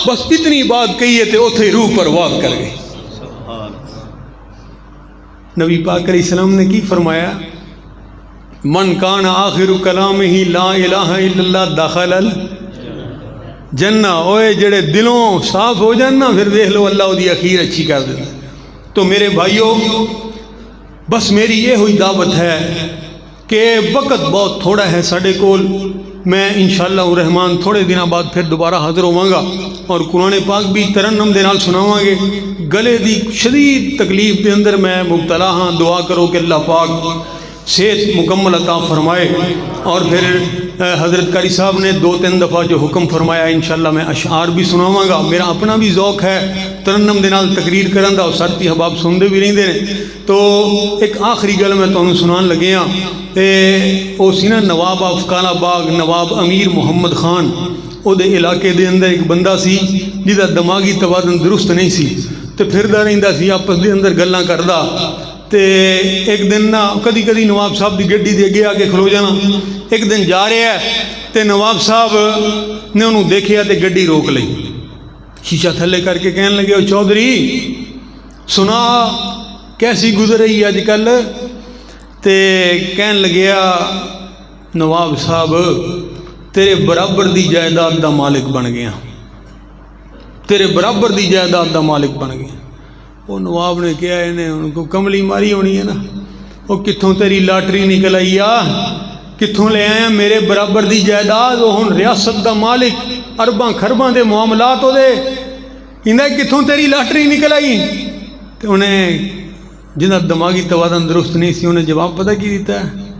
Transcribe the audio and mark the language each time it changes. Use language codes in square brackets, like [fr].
[pa] بس اتنی بات کہیے تے اوتھے روح پرواز کر گئی. نبی پاک علیہ السلام نے کی فرمایا؟ [ar] من کان آخر کلامہ لا الہ الا اللہ دخل الجنہ. [pa] اوے جڑے دلوں صاف ہو جان نا، پھر دیکھ لو اللہ دی اخیر اچھی کر دیتا. تو میرے بھائیو، بس میری یہ ہوئی دعوت ہے کہ وقت بہت تھوڑا ہے ساڈے کول. میں انشاءاللہ الرحمن تھوڑے دنوں بعد پھر دوبارہ حاضر ہوواں گا اور قرآن پاک بھی ترنم دے نال سناواں گے. گلے دی شدید تکلیف دے اندر میں مبتلا ہاں. دعا کرو کہ اللہ پاک [ur] صحت مکمل عطا فرمائے. اور پھر حضرت قاری صاحب نے 2-3 دفعہ جو حکم فرمایا انشاءاللہ میں اشعار بھی سناواں گا. [pa] میرا اپنا بھی ذوق ہے ترنم دے نال تقریر کرن دا اور سارتی احباب سنتے بھی رہندے نے. تو ایک آخری گل میں تانوں سنان لگے ہاں تے او سی نا نواب افکانہ باغ نواب امیر محمد خان او دے علاقے دے اندر ایک بندہ سی جہدا دماغی توازن درست نہیں سی تے پھردا رہندا سی آپس دے اندر گلاں کردا. تے ایک دن نا کدی کدی نواب صاحب دی گڈی دے اگے آ کے کھلو جانا. ایک دن جا رہا ہے تے نواب صاحب نے انہوں دیکھیا تے گڈی روک لئی, شیشہ تھلے کر کے کہنے لگے او چودھری سنا کیسی گزر رہی اج کل. تے کہن لگیا نواب صاحب تیرے برابر دی جائیداد دا مالک بن گیا, تیرے برابر دی جائیداد دا مالک بن گیا. وہ نواب نے کہا انہیں ان کو کملی ماری ہونی ہے نا, وہ کتھوں تیری لاٹری نکل آئی آ, کتھوں لے آیا میرے برابر دی جائیداد. وہ ہن ریاست دا مالک ارباں خرباں دے معاملات ہو دے انہیں کتھوں تیری لاٹری نکل آئی. تو انہیں جنہ دماغی توازن درست نہیں سی انہیں جواب پتہ کی دیتا ہے.